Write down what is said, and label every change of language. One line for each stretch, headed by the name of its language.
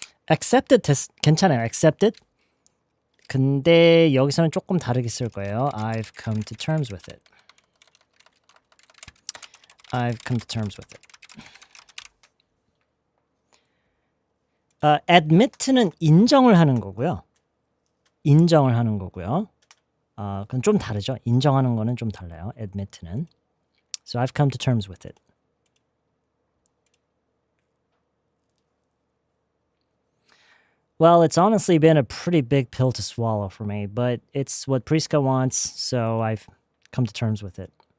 Korean: accepted 괜찮아요.
English: accepted.
Korean: 근데 여기서는 조금 다르게 쓸 거예요.
English: I've come to terms with it. I've come to terms with it.
Korean: admit는 인정을 하는 거고요. 인정을 하는 거고요. 그건 좀 다르죠. 인정하는 거는 좀 달라요. admit는.
English: So I've come to terms with it. Well, it's honestly been a pretty big pill to swallow for me, but it's what Prisca wants, so I've come to terms with it.